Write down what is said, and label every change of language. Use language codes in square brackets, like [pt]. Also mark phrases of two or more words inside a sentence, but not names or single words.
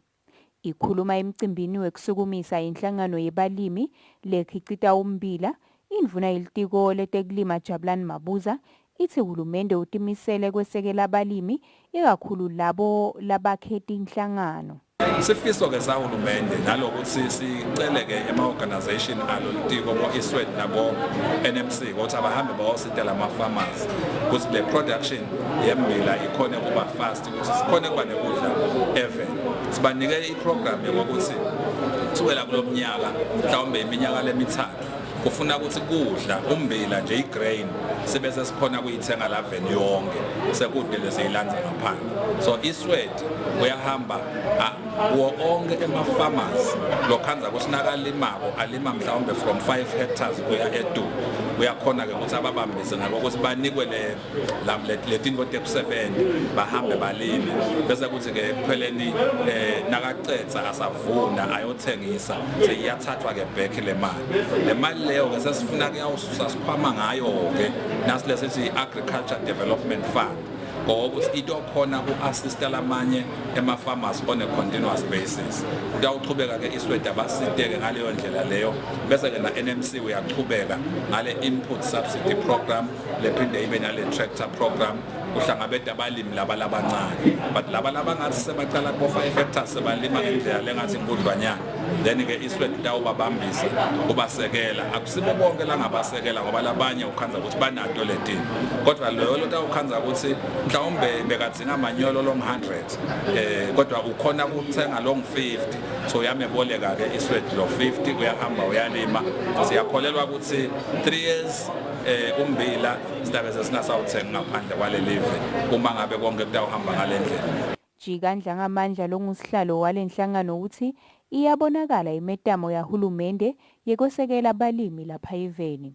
[ss] Ikhuluma emcimbini wekusukumisa inhlangano yebalimi lekhicita umbila, indvuna ilitiko letekulima Jabulani Mabuza ithi uhulumende utimisele kwesekela abalimi ikakhulu labo labakhetha inhlangano. Sifiso ke sahulumende nalokuthi sicele ke ema-organization alo litiko ko-Eswatini nabo NMC ukuthi abahambe bayositela ama-farmers ukuthi le production yembila ikhone kuba fast ukuthi sikhone kuba nekudla eveni. Sibanike iprogram yokuthi kusukela kulo mnyaka mhlawumbe iminyaka lemithathu kufuna ukuthi kudla umbila nje igrain sebese sikhona kuyithenga la veni yonke sekudele seyilanza ngaphandle. So Eswatini uyahamba wo onke ema-farmers lokhanza kusinakalima alima mhlawumbe [en] from 5 hectares [ss] kuya e2 uyakhona ke ukuthi ababambise ngalo ukuthi banikwe letinto tekusebenza bahambe balime bese kuthi ke kupheleni nakacetha asavuna ayothengisa seyiyathathwa ke back le mali leyo ke sesifuna ke awususa sikhwama ngayo ke nasilesithi [en] agriculture development fund [ss] ukuthi into khona ku-assista lamanye ema-farmers [en] on a continuous basis. [ss] Utawuchubeka ke Eswatini abasiteke ngaleyo ndlela leyo bese ke na NMC uyachubeka ngale [en] input subsidy program [ss] lephinde ibe nale [en] tractor program [ss] kuhlangabeda abalimi laba labancane but laba labangathi sebacala ku5 hectares sebalima ngendlela lengathi inkudlwanyana then ke Eswatini tawubabambisa ubasekela akusibo bonke la ngabasekela ngoba labanye ukhanza ukuthi banato letini kodwa loyo lotawukhanza ukuthi mhlawumbe bekadzinga amanyolo long 100 kodwa ukhona ukuthenga long 50 so yameboleka ke Eswatini lo 50 uyahamba uyalima siyakholelwa ukuthi 3 years umbila sidabe sesinasawuthenga ngaphandle kwale live uma ngabe konke kutawuhamba ngalendlela. Jikandla ngamandla longusihlalo walenhlangano uthi iyabonakala imetamo yahulumende yekwesekela abalimi lapha eveni.